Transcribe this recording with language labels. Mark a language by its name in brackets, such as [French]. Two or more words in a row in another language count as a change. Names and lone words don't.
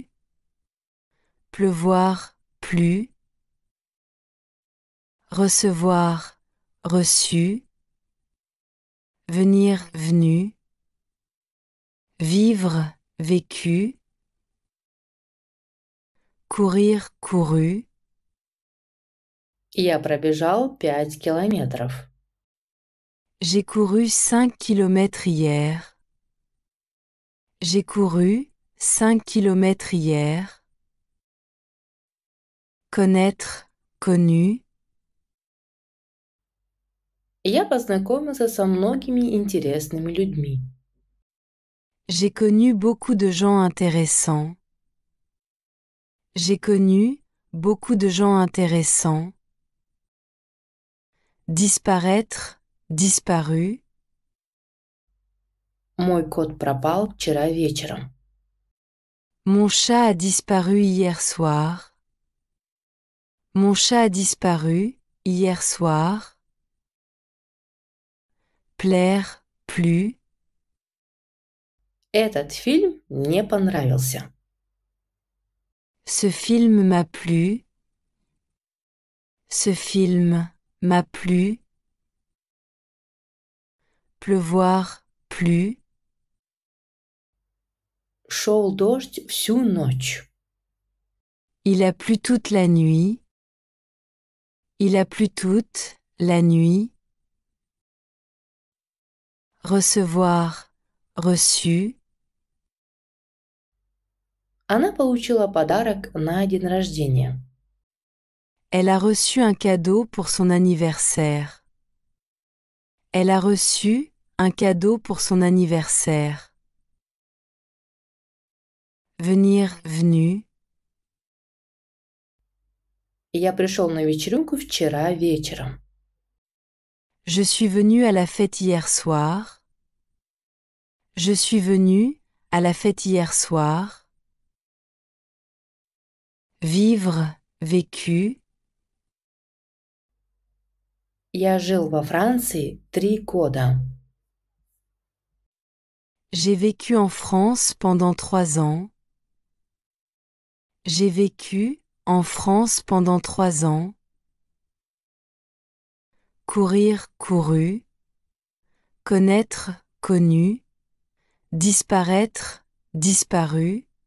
[French] Pleuvoir, plu. Recevoir, reçu. Venir, venu. Vivre, vécu. Courir, couru. [Russian] Я пробежал 5 километров. [French] J'ai couru 5 kilomètres hier. J'ai couru 5 kilomètres hier. Connaître, connu. [Russian] Я познакомился со многими интересными людьми. [French] J'ai connu beaucoup de gens intéressants. J'ai connu beaucoup de gens intéressants. Disparaître, disparu. [Russian] Мой кот пропал вчера вечером. [French] Mon chat a disparu hier soir. Mon chat a disparu hier soir. Plaire, plu. [Russian] Этот фильм мне понравился. [French] Ce film m'a plu. Ce film m'a plu. Pleuvoir, plu. [Russian] Шел дождь всю ночь. [French] Il a plu toute la nuit. Il a plu toute la nuit. Recevoir, reçu. [Russian] Она получила подарок на день рождения. [French] Elle a reçu un cadeau pour son anniversaire. Elle a reçu un cadeau pour son anniversaire. Venir, venu. [Russian] Я пришел на вечеринку вчера вечером. [French] Je suis venu à la fête hier soir. Je suis venu à la fête hier soir. Vivre, vécu. [Russian] Я жил во Франции 3 года. [French] J'ai vécu en France pendant 3 ans. J'ai vécu en France pendant 3 ans. Courir, couru. Connaître, connu. Disparaître, disparu.